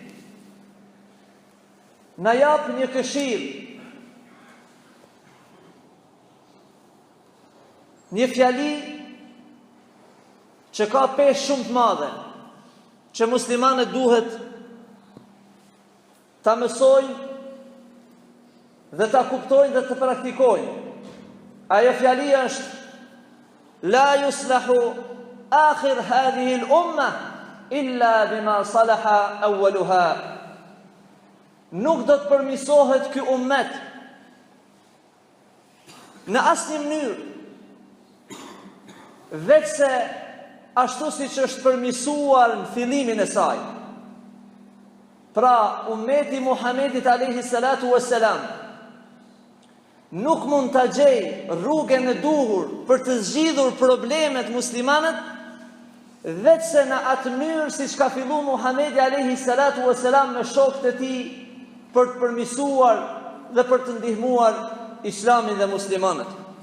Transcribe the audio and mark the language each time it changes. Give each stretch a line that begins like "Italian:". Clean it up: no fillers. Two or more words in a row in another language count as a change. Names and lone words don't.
Albanian: Na jap një këshill, një fjali që ka peshë shumë të madhe, që muslimanët duhet ta mësojnë dhe ta kuptojnë dhe të praktikojnë. Ajo fjali është:
Arabic: لا يصلح آخر هذه الأمة إلا بما صلح أولها.
Albanian: Nuk do të përmirësohet ky ummet në asnjë mënyrë veçse ashtu siç është përmirësuar në fillimin e saj. Pra, ummeti Muhamedit
Arabic: عليه الصلاة والسلام
Albanian: nuk mund ta gjejë rrugën e duhur për të zgjidhur problemet muslimanët veçse në atë mënyrë siç ka filluar Muhamedi
Arabic: عليه الصلاة والسلام
Albanian: me shokët e tij për të përmirësuar dhe për të ndihmuar Islamin dhe muslimanët.